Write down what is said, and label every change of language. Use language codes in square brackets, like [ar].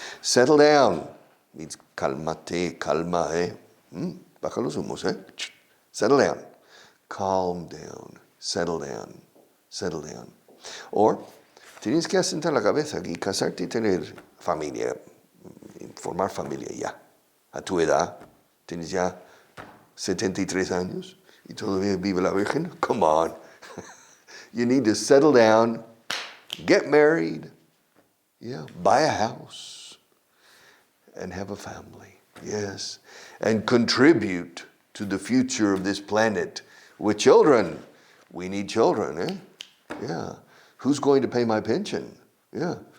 [en] Settle down means [es] calmate, calma, baja los humos, [en] Settle down. Calm down. Settle down. Settle down. [es] Or, tienes que asentar la cabeza y casarte y tener familia, formar familia ya. A tu edad, tienes ya 73 años y todavía vive la Virgen. [en] Come on. You need to settle down, get married, buy a house, and have a family. Yes. And contribute to the future of this planet with children. We need children, Yeah. Who's going to pay my pension? Yeah.